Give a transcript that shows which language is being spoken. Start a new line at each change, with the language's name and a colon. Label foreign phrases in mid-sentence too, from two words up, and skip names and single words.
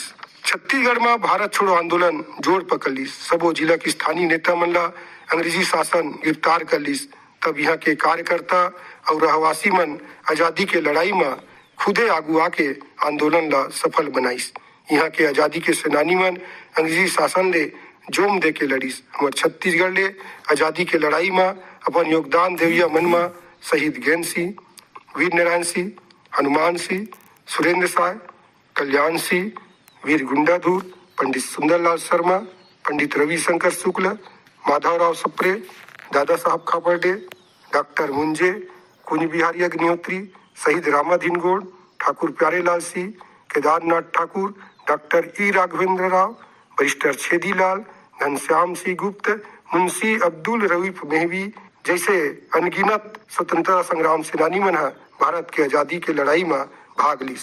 Chhattisgarhi: छत्तीसगढ़ में भारत छोड़ो आंदोलन जोर पकड़ लीस। सबो जिला के स्थानीय नेता मन ला अंग्रेजी शासन गिरफ्तार कर लीस। तब यहाँ के कार्यकर्ता और रहवासी मन आजादी के लड़ाई में खुदे आगू आके आंदोलन ला सफल बनाईस। यहाँ के आजादी के सेनानी मन अंग्रेजी शासन ले जोम दे के लड़ीस। हमार छत्तीसगढ़ ले आजादी के लड़ाई में अपन योगदान देविया मन में शहीद गैन सिंह, वीर नारायण सिंह, हनुमान सिंह, सुरेंद्र साय, कल्याण सिंह, वीर गुंडाधुर, पंडित सुंदरलाल शर्मा, पंडित रविशंकर शुक्ल, माधवराव सप्रे, दादा साहब खापर्डे, डॉक्टर मुंजे, कुंज बिहारी अग्निहोत्री, शहीद रामाधीन गोंड, ठाकुर प्यारेलाल सिंह, केदारनाथ ठाकुर, डॉक्टर ई राघवेंद्र राव, बैरिस्टर छेदीलाल, घनश्याम सिंह गुप्त, मुंशी अब्दुल रऊफ मेहवी जैसे अनगिनत स्वतंत्रता संग्राम सेनानी मन भारत के आजादी के लड़ाई में भाग लीस।